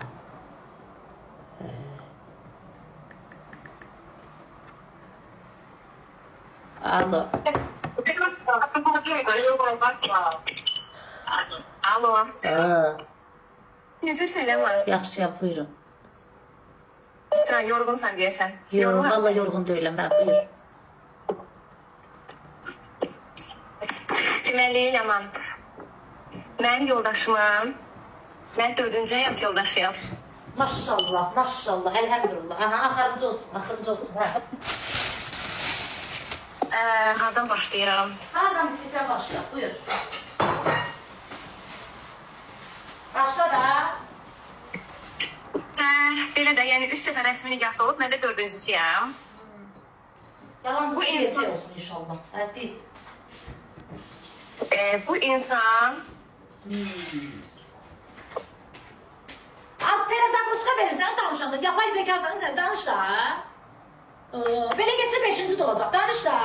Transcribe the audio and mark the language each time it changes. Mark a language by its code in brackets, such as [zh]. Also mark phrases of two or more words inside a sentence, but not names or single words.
[az] Alo. Alo. Necəsən Ləman? Yaxşıyam, buyurun. Can yorğunsan deyəsən. [tr] Yorgun, vallahi yorgun değilim ben, buyur. [az] Deməli Ləman. Mənim yoldaşımam. Mən 4-cü həyat yoldaşıyam. Maşallah, maşallah, elhamdülillah. Aha, axırıncı olsun, axırıncı olsun. Hə. Hardan başlayıram? Hardan istəyirsən başla, buyur. Başla da. Belə də, yəni 3 səfər rəsmi nikahda olub, mən də 4-cüsüyəm. Yalan Bu bu insan- olsun inşallah. Hadi. Bu insan Az biraz akruska verirsen danışanda. [tr] Yapay zekasan sen danış da. Böyle geçse 5. de olacak. Danış da.